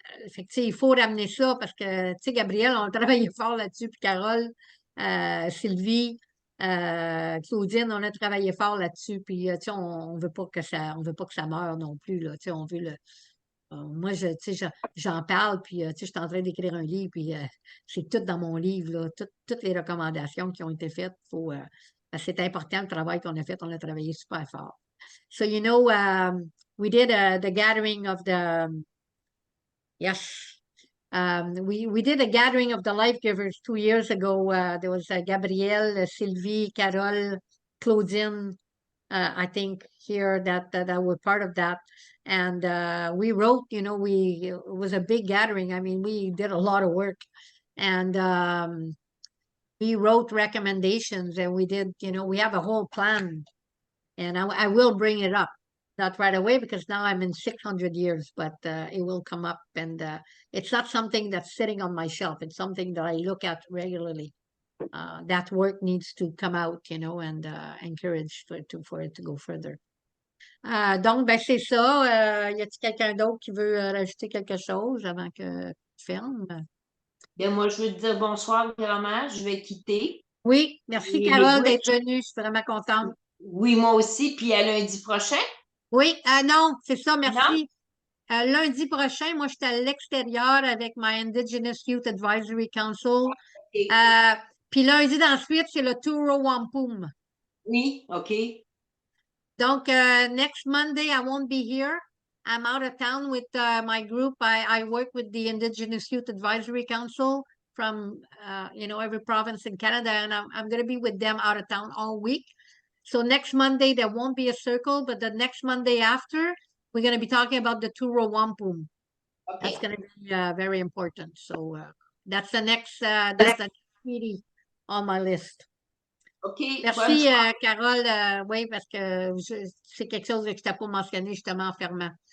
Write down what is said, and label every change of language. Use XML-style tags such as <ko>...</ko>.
<fr>Fait que, tu sais, il faut ramener ça parce que, tu sais, Gabriel, on a travaillé fort là-dessus, puis Carole, Sylvie, Claudine, on a travaillé fort là-dessus, puis, tu sais, on veut pas que ça meure non plus, là, tu sais, on veut moi, tu sais, j'en parle, puis, tu sais, je suis en train d'écrire un livre, puis c'est tout dans mon livre, là, toutes les recommandations qui ont été faites, parce que c'est important le travail qu'on a fait, on a travaillé super fort.</fr> <en>So, you know, we did the gathering of yes. We did a gathering of the Life Givers 2 years ago. There was Gabrielle, Sylvie, Carole, Claudine, I think here that were part of that. And we wrote, you know, it was a big gathering. I mean, we did a lot of work. And we wrote recommendations and we did, you know, we have a whole plan. And I will bring it up. Not right away because now I'm in 600 years, but it will come up and it's not something that's sitting on my shelf. It's something that I look at regularly. That work needs to come out, you know, and encourage for it to go further.</en> <fr>Donc, ben, c'est ça. Y a-t-il quelqu'un d'autre qui veut rajouter quelque chose avant que tu fermes? Bien, moi, je veux te dire bonsoir, grand-mère. Je vais quitter. Oui, merci Et Carole les d'être venue. Je suis vraiment contente. Oui, moi aussi. Puis à lundi prochain. Oui, non, c'est ça, Non? merci. Lundi prochain, moi, j'étais à l'extérieur avec my Indigenous Youth Advisory Council. OK. Puis lundi d'ensuite, c'est le Tour au Wampum. Oui, OK.</fr> <en>Donc, next Monday, I won't be here. I'm out of town with my group. I work with the Indigenous Youth Advisory Council. you know, every province in Canada, and I'm going to be with them out of town all week. So next Monday, there won't be a circle, but the next Monday after, we're going to be talking about the Turo Wampum. That's OK. going to be very important. So that's the next meeting on my list. OK.</en> <fr>Merci, Carole. Oui, parce que c'est quelque chose que je t'ai pas mentionné justement en fermant.</fr>